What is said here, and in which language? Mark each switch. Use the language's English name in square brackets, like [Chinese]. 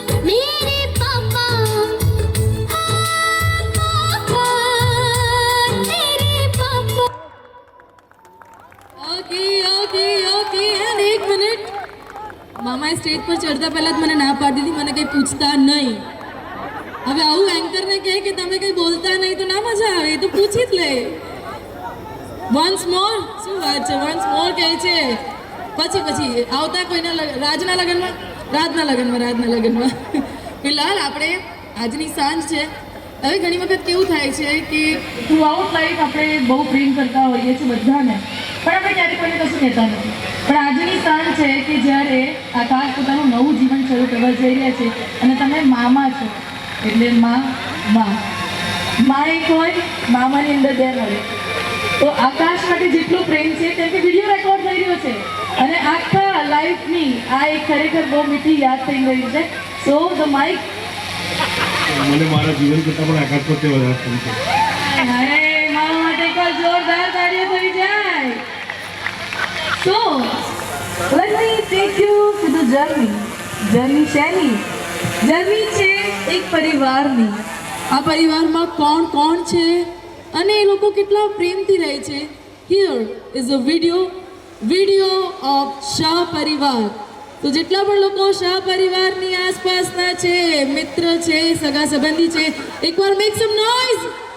[Hindi] मेरे पापा, पापा, मेरे पापा। ओके एंड एक मिनिट, [Gujarati] મામાએ સ્ટેજ પર ચડતા પહેલા જ મને ના પાડી દીધી, મને કંઈ પૂછતા નહીં। હવે આવું એન્કરને કહે કે તમે કંઈ બોલતા નહીં તો ના મજા આવે, એ તો પૂછી જ લે। વન્સ મોર, શું વાત છે? વન્સ મોર કહે છે, પછી આવતા કોઈના રાજના લગ્નમાં ફિલહાલ આપણે આજની સાંજ છે। હવે ઘણી વખત કેવું થાય છે કે [English] throughout life [Gujarati] આપણે બહુ પ્રેમ કરતા હોઈએ છીએ બધાને, પણ આપણે ક્યારેય કોઈને કશું કહેતા નથી। પણ આજની સાંજ છે કે જ્યારે આકાશ પોતાનું નવું જીવન શરૂ કરવા જઈ રહ્યા છે અને તમે મામા છો, એટલે માં એક હોય, મામાની અંદર બે મળે। તો આકાશ માટે જેટલું પ્રેમ છે કેમ કે વિડીયો રેકોર્ડ થઈ રહ્યો છે અને આખા લાઈફની આ એક ખરેખર બહુ મીઠી યાદ થઈ ગઈ છે। [English] so the mike [Gujarati] મને મારા જીવન કરતા પણ આકાશ પ્રત્યે વધારે પ્રેમ છે। મારા માટે કોઈ જોરદાર તાળીઓ થઈ જાય। [English] So, let me take you to the journey. [Gujarati] Journey શેની? Journey છે એક પરિવારની। આ પરિવારમાં કોણ છે અને એ લોકો કેટલા પ્રેમથી રહે છે। [English] Here is a video of Shah પરિવાર। [Gujarati] તો જેટલા પણ લોકો શાહ પરિવારની આસપાસના છે, મિત્ર છે, સગા સંબંધી છે, એકવાર [English] Make some noise.